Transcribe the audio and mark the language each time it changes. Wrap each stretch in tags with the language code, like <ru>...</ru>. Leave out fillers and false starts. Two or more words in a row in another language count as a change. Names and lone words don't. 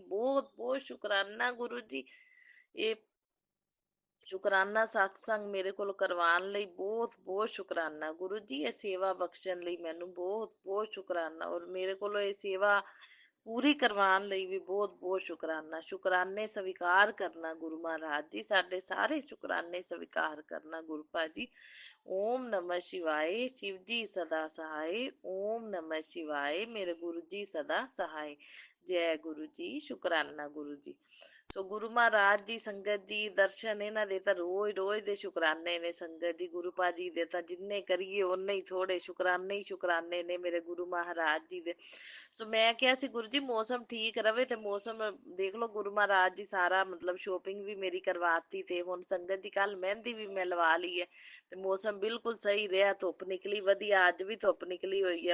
<pa>ਬਹੁਤ ਬਹੁਤ ਸ਼ੁਕਰਾਨਾ ਗੁਰੂ ਜੀ, ਇਹ ਸ਼ੁਕਰਾਨਾ ਸਤਸੰਗ ਮੇਰੇ ਕੋਲ ਕਰਵਾਉਣ ਲਈ ਬਹੁਤ ਬਹੁਤ ਸ਼ੁਕਰਾਨਾ ਗੁਰੂ ਜੀ। ਇਹ ਸੇਵਾ ਬਖਸ਼ਣ ਲਈ ਮੈਨੂੰ ਬਹੁਤ ਬਹੁਤ ਸ਼ੁਕਰਾਨਾ, ਔਰ ਮੇਰੇ ਕੋਲੋਂ ਇਹ ਸੇਵਾ ਪੂਰੀ ਕਰਵਾਉਣ ਲਈ ਵੀ ਬਹੁਤ ਬਹੁਤ ਸ਼ੁਕਰਾਨਾ। ਸ਼ੁਕਰਾਨੇ ਸਵੀਕਾਰ ਕਰਨਾ ਗੁਰੂ ਮਹਾਰਾਜ ਜੀ, ਸਾਡੇ ਸਾਰੇ ਸ਼ੁਕਰਾਨੇ ਸਵੀਕਾਰ ਕਰਨਾ ਗੁਰਪਾ ਜੀ।</pa> <hi>ओम नमः शिवाय, शिव जी सदा सहाय। ओम नमः शिवाय, मेरे गुरु जी सदा सहाय। जय गुरु जी, शुकराना गुरु जी।</hi> <pa>ਸੋ ਗੁਰੂ ਮਹਾਰਾਜ ਜੀ ਸੰਗਤ ਜੀ ਦਰਸ਼ਨ ਇਹਨਾਂ ਦੇ ਤਾਂ ਰੋਜ਼ ਰੋਜ਼ ਦੇ ਸ਼ੁਕਰਾਨੇ ਨੇ ਸੰਗਤ ਜੀ। ਗੁਰੂ ਪਾ ਜੀ ਦੇ ਤਾਂ ਜਿੰਨੇ ਕਰੀਏ ਓਨੇ ਹੀ ਥੋੜੇ, ਸ਼ੁਕਰਾਨੇ ਹੀ ਸ਼ੁਕਰਾਨੇ ਨੇ ਮੇਰੇ ਗੁਰੂ ਮਹਾਰਾਜ ਜੀ ਦੇ। ਸੋ ਮੈਂ ਕਿਹਾ ਸੀ ਗੁਰੂ ਜੀ ਮੌਸਮ ਠੀਕ ਰਵੇ, ਤੇ ਮੌਸਮ ਦੇਖ ਲਓ ਗੁਰੂ ਮਹਾਰਾਜ ਜੀ ਸਾਰਾ ਮਤਲਬ ਸ਼ੋਪਿੰਗ ਵੀ ਮੇਰੀ ਕਰਵਾਤੀ, ਤੇ ਹੁਣ ਸੰਗਤ ਜੀ ਕੱਲ ਮਹਿੰਦੀ ਵੀ ਮੈਂ ਲਵਾ ਲਈ ਹੈ, ਤੇ ਮੌਸਮ ਬਿਲਕੁਲ ਸਹੀ ਰਿਹਾ, ਧੁੱਪ ਨਿਕਲੀ ਵਧੀਆ, ਅੱਜ ਵੀ ਧੁੱਪ ਨਿਕਲੀ ਹੋਈ ਹੈ।</pa>